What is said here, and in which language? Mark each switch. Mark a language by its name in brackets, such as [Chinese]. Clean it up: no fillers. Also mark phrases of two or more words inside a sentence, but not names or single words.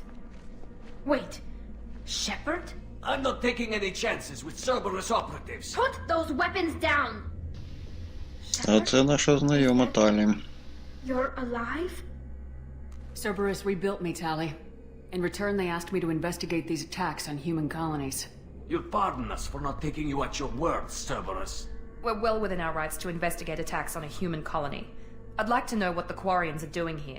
[English] Wait, Shepard? I'm not taking any chances with Cerberus operatives. Put those weapons down! [Ukrainian] А це наша знайома Талі. [English] You're alive? Cerberus rebuilt me, Tally. In return, they asked me to investigate these attacks on human colonies. You'll pardon us for not taking you at your word, Cerberus. We're well within our rights to investigate attacks on a human colony. I'd like to know what the Quarians are doing here.